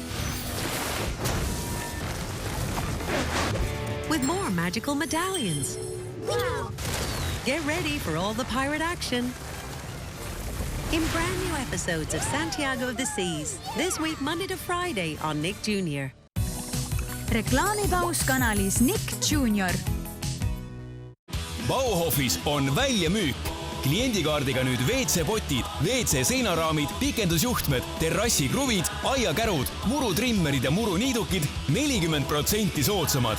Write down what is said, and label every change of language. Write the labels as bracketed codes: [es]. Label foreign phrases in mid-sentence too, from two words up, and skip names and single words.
[en] With more magical medallions. Get ready for all the pirate action in brand new episodes of Santiago of the Seas. This week, Monday to Friday on Nick Jr. [et] reklaamipaus kanalis Nick Jr. Bauhofis on väljamüük. Kliendikaardiga nüüd WC-potid, WC-seinaraamid, pikendusjuhtmed, terrassikruvid, aiakärud, murutrimmerid ja muruniidukid 40% soodsamad.